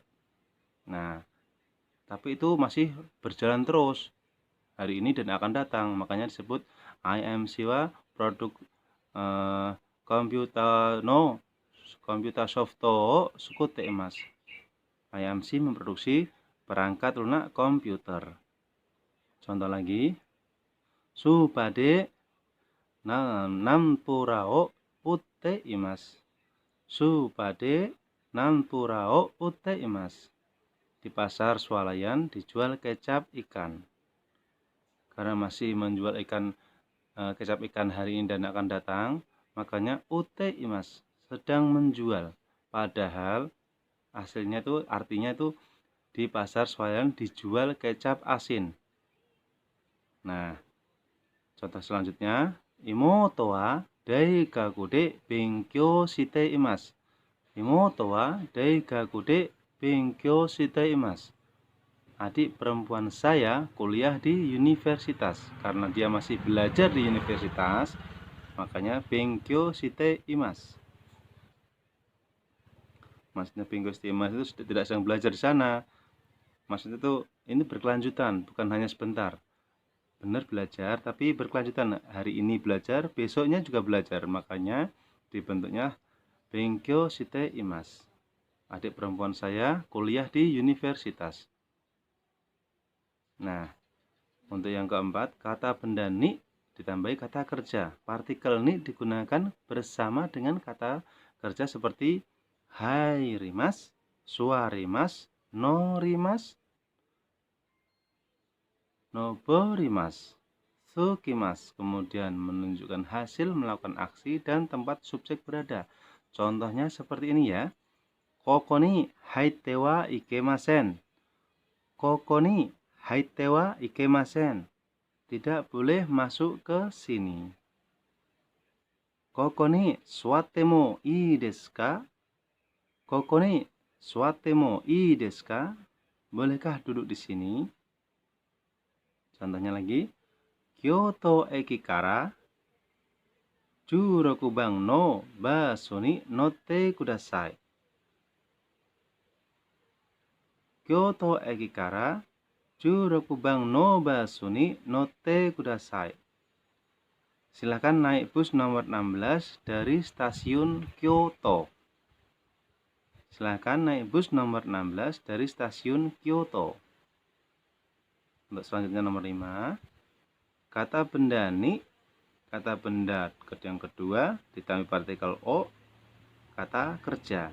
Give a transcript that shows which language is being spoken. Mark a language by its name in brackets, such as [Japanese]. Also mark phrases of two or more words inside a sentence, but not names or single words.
[Indonesian] Nah, tapi itu masih berjalan terus hari ini dan akan datang, makanya disebut IMC wa produk komputer [Japanese] ソフト作っています. [Indonesian] IMC memproduksi perangkat lunak komputer. Contoh lagi, [Japanese] スーパーでナンプラーを売っています. スーパーでナンプラーを売っています. [Indonesian] Di pasar swalayan dijual kecap ikan. Karena masih menjual kecap ikan hari ini dan akan datang, makanya [Japanese] 売っています, [Indonesian] sedang menjual. Padahal hasilnya itu, artinya itu di pasar swalayan dijual kecap asin. Nah, contoh selanjutnya, [Japanese] 妹は大学で勉強しています. 妹は大学で勉強しています. [Indonesian] Adik perempuan saya kuliah di universitas. Karena dia masih belajar di universitas, makanya [Japanese] 勉強しています. [Indonesian] Maksudnya [Japanese] 勉強しています [Indonesian] itu tidak sedang belajar di sana. Maksudnya itu ini berkelanjutan, bukan hanya sebentar. Benar belajar, tapi berkelanjutan. Hari ini belajar, besoknya juga belajar. Makanya dibentuknya [Japanese] 勉強しています. [Indonesian] Adik perempuan saya kuliah di universitas. Nah, untuk yang keempat, kata benda ni ditambahi kata kerja. Partikel ni digunakan bersama dengan kata kerja seperti hairimasu, suarimasu, norimasu, noborimasu, tsukimasu. Kemudian menunjukkan hasil melakukan aksi dan tempat subjek berada. Contohnya seperti ini ya. [Japanese] ここに入ってはいけません. ここに入ってはいけません. [Indonesian] Tidak boleh masuk ke sini. [Japanese] ここに座ってもいいですか? ここに座ってもいいですか? [Indonesian] Bolehkah duduk di sini? Contohnya lagi. [Japanese] 京都駅から 16番のバスに乗ってください。京都駅から16番のバスに乗ってください。 [Indonesian] Silakan naik bus nomor 16 dari stasiun Kyoto. Silakan naik bus nomor 16 dari stasiun Kyoto. Untuk selanjutnya nomor 5. Kata benda ni, kata benda yang kedua ditambah partikel o, kata kerja.